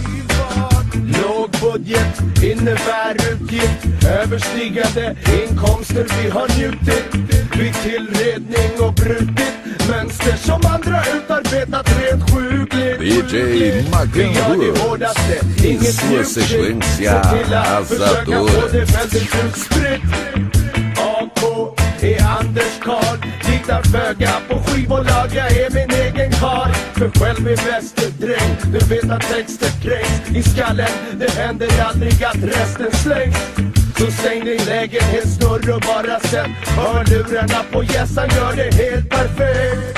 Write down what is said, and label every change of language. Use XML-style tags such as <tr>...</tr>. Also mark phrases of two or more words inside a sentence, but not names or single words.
<sv>Låg budget innebär utgift, överstigande inkomster vi har njutit. Vid tillredning och brutit mönster som andra utarbetat rent sjukligt.</sv> <pt>DJ Magão Rules em sua sequência arrasadora.</pt> <sv>AK är Anders Karl, litar föga på skivbolag, jag är min egen karl. För själv är bäst dräng, du vet att texter kränks i skallen. Det händer aldrig att resten slängs. Så stäng din lägenhetsdörr och bara sätt hörlurarna på gässan, gör det helt perfekt.</sv>